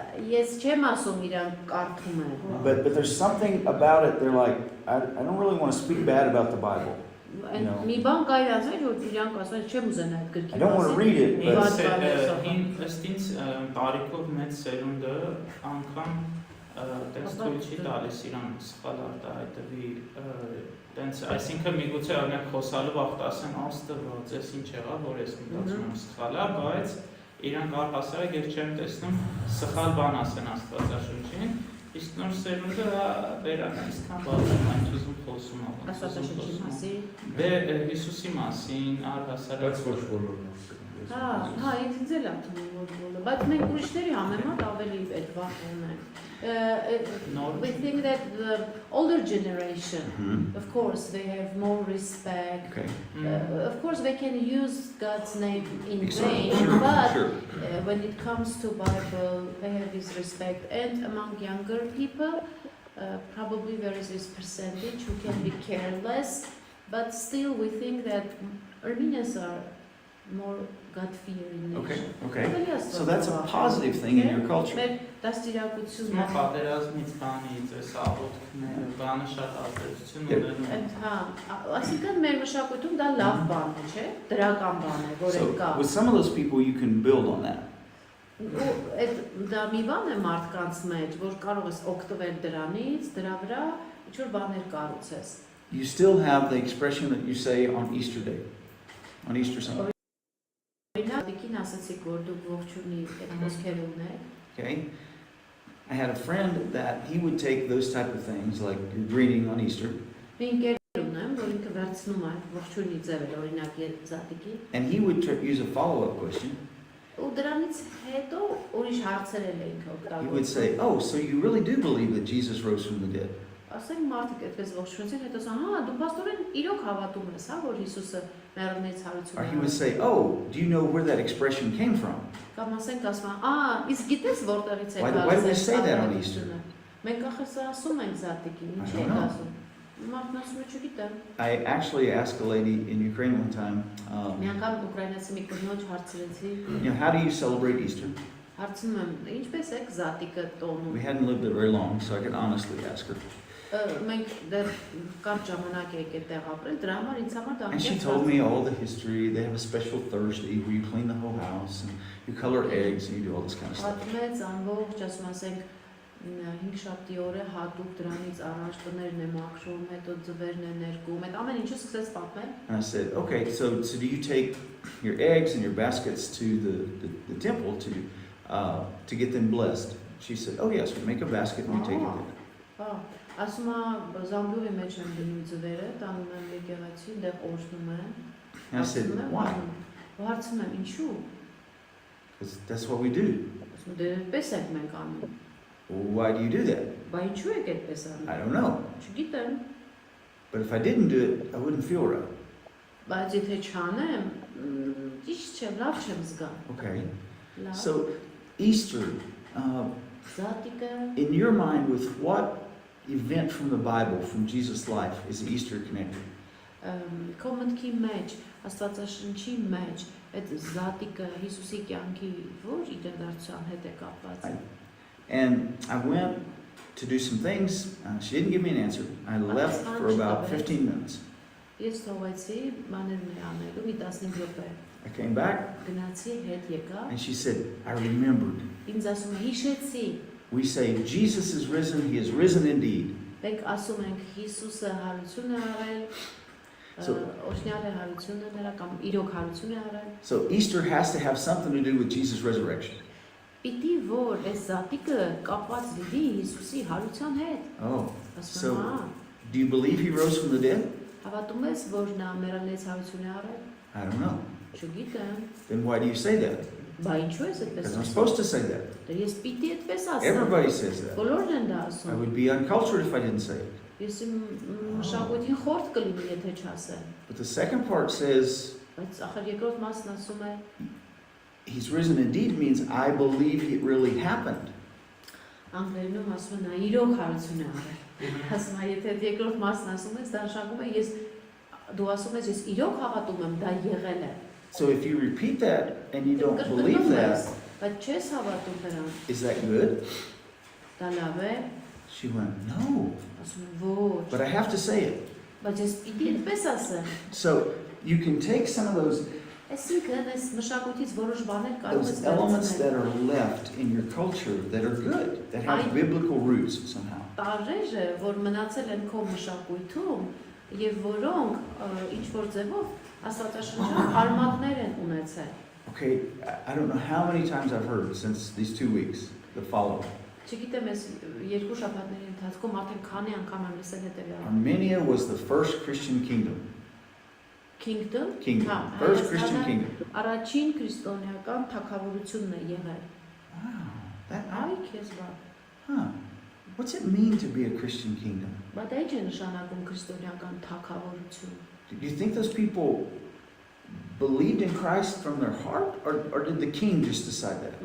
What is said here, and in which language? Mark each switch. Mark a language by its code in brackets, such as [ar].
[hy] Ես չեմ ասում իրանք կարդում են։ [en] but there's something about it. They're like, I don't really want to speak bad about the Bible. [hy] Մի բան կա իրանց մեջ, որ իրանք ասում են, չեմ ուզենա այդ [en] I [hy] գրքի [en] don't want to read it, but [hy] Ըստ ինձ տարիքով մեծ սերունդը անգամ տենց թույլ չի տալիս իրան սխալ արտահայտվի տենց այսինքն միգուցե օրինակ խոսալով ախտ ասեն աստված էս ինչ եղավ որ ես մտածում եմ սխալ է բայց իրանք առհասարակ երբ չեմ տեսնում սխալ բան ասեն Աստվածաշնչին, իսկ նոր սերունդը վերան այսքան բացում այն ուզում խոսում Աստվածաշնչի մասին։ Դե Հիսուսի մասին առհասարակ ոչ բոլորն Հա, ինձ էլ եմ թվում որ բոլորը, բայց մենք ուրիշների համեմատ ավելի այդ վախ ունենք։ [en] We think that the older generation, of course, they have more respect. Okay. Of course, they can use God's name in Exactly. vain, Sure, but sure. when it comes to Bible, they have this respect. And among younger people, probably there is this percentage who can be careless, but still we think that Armenians are more God-fearing nation. Okay. So that's a positive thing in your culture. [hy] Մեր դաստիարակությունը Սա պատերազմից բանից էս աղոթքները, բանը շատ ազդեցություն ունենում։ Այդ հա, այսինքն մեր մշակույթում դա լավ բան է, չէ՞, դրական բան է, որ այդ կա։ [en] So with some of those people you can build on that. [hy] Ու այդ դա մի բան է մարդկանց մեջ, որ կարող ես օգտվել դրանից, դրա վրա ինչ-որ բաներ կառուցես։ [en] You still have the expression that you say on Easter Day, on Easter Sunday. [hy] Օրինակ, դիքին ասացիք, որ դուք ողջունի այդ խոսքերը ունեք։ [en] Okay? I had a friend that he would take those type of things, like your greeting on Easter, [hy] Մի ընկեր ունեմ, որ ինքը վերցնում է ողջունի ձևը, օրինակ զատիկի, [en] and he would use a follow-up question. [hy] ու դրանից հետո ուրիշ հարցեր էլ ինքը [en] He would [hy] օգտագործում։ [en] say, "Oh, so you really do believe that Jesus rose from the dead?" [hy] Ասենք մարդիկ այդպես ողջունեցին, հետո ասան, հա, դու պաստորեն իրոք հավատում ես, հա, որ Հիսուսը մեռելներից հարություն [en] Or he would say, "Oh, do you know where that expression came from?" [hy] Կամ ասենք ասում, իսկ գիտես որտեղից է [en] Why do we say that on Easter? [hy] Մենք ախր սա ասում ենք զատիկին, [en] I [hy] ինչի [en] don't [hy] ենք [en] know. [hy] ասում։ Մարդն ասում է, չգիտեմ։ [en] I actually asked a lady in Ukraine one time, [hy] Մի անգամ ուկրաինացի մի կնոջ հարցրեցի, [en] how do you celebrate Easter? [hy] հարցնում եմ, ինչպես եք զատիկը տոնում։ [en] We hadn't lived it very long, so I could honestly ask her. [hy] Մենք դեռ կարճ ժամանակ եք այդտեղ ապրել, դրա համար ինձ համար դա [en] And she told me all the history. They have a special Thursday where you clean the whole house and you color eggs and you do all this kind of stuff. [hy] Պատմեց ամբողջ, ասում ասենք 5 շաբթի օրը հատուկ դրանից առաջ տներն է մաքրում, հետո ձվերն է ներկում, այդ ամեն ինչը սկսեց պատմել։ [en] And I said, okay, so do you take your eggs and your baskets to the temple to get them blessed? She said, oh yes, we make a basket and we take it there. [hy] Հա, ասում է զամբյուղի մեջ եմ դնում ձվերը, տանում եմ եկեղեցի, դեղ օրհնում եմ։ [en] And I said, why? [hy] Հարցնում եմ, ինչու։ [en] Because that's what we do. [hy] Ասում դե այդպես ենք մենք անում։ [en] Why do you do that? [hy] Բա ինչու եք այդպես անում։ [en] I don't know. [hy] Չգիտեմ։ [en] But if I didn't do it, I wouldn't feel right. [hy] Բայց եթե չանեմ, ճիշտ չէ, լավ չեմ զգա։ [en] Okay. [hy] Լավ։ [en] So Easter, [hy] Զատիկը [en] in your mind, with what event from the Bible, from Jesus' life, is Easter connected? [hy] Քո մտքի մեջ, Աստվածաշնչի մեջ, այդ զատիկը Հիսուսի կյանքի որ իրադարձության հետ է կապված։ [en] And I went to do some things. She didn't give me an answer. I left for about 15 minutes. [hy] Ես թողեցի բաներն է անելու մի 15 րոպե։ [en] I came back [hy] Գնացի հետ եկա։ [en] and she said, I remembered. [hy] Ինձ ասում է հիշեցի։ [en] We say, Jesus is risen. He is risen indeed. [hy] Մենք ասում ենք Հիսուսը հարություն է արել, օշնյալ է հարությունը նրա կամ իրոք հարություն է արել։ [en] So Easter has to have something to do with Jesus' resurrection. [hy] Պիտի որ այս զատիկը կապված լինի Հիսուսի հարության հետ։ [en] Oh, [hy] Ասում [en] so [hy] եմ, հա, [en] do you believe he rose from the dead? [hy] հավատում ես, որ նա մեռելներից հարություն է արել։ [en] I don't know. [hy] Չգիտեմ։ [en] Then why do you say that? [hy] Բա ինչու ես այդպես [en] Because I'm [hy] ասում։ [en] supposed to say that. [hy] Դե ես պիտի այդպես ասեմ։ [en] Everybody says that. [hy] Բոլորն են դա [en] I [hy] ասում։ [en] would be uncultured if I didn't say it. [hy] Ես իմ մշակույթին խորտ կլինի, եթե չասեմ։ [en] But the second part says, [hy] Բայց ախր երկրորդ մասն ասում է [en] he's risen indeed means I believe it really happened. [hy] անգլերենում ասում է նա իրոք հարություն է արել։ Ասում է եթե երկրորդ մասն ասում ես, դա նշանակում է ես դու ասում ես ես իրոք հավատում եմ, դա եղել է։ [en] So if you repeat that and you don't believe that, [hy] Բայց չես հավատում դրան։ [en] is that good? [hy] Դա լավ է։ [en] She went, no, [hy] Ասում եմ ոչ։ [en] but I have to say it. [hy] Բայց ես պիտի այդպես ասեմ։ [en] So you can take some of those [hy] Այսինքն այս մշակույթից որոշ բաներ կարող ես [en] elements that [hy] վերցնել։ [en] are left in your culture that are good, that have biblical roots somehow. [hy] Տարրերը, որ մնացել են քո մշակույթում եւ որոնք ինչ որ ձևով աստվածաշնչյան արմատներ են ունեցել։ [en] Okay, I don't know how many times I've heard since these 2 weeks the following. [hy] Չգիտեմ, ես երկու շաբաթների ընթացքում արդեն քանի անգամ եմ լսել հետևյալը։ [en] Armenia was the first Christian kingdom. Kingdom, First Christian kingdom. [hy] Առաջին քրիստոնեական թագավորությունն է եղել։ [en] Wow. That, [hy] Այ քեզ բա։ [en] huh. What's it mean to be a Christian kingdom? [hy] Բայց դա ինչ է նշանակում քրիստոնեական թագավորություն։ [en] Do you think those people believed in Christ from their heart, or did the king just decide that?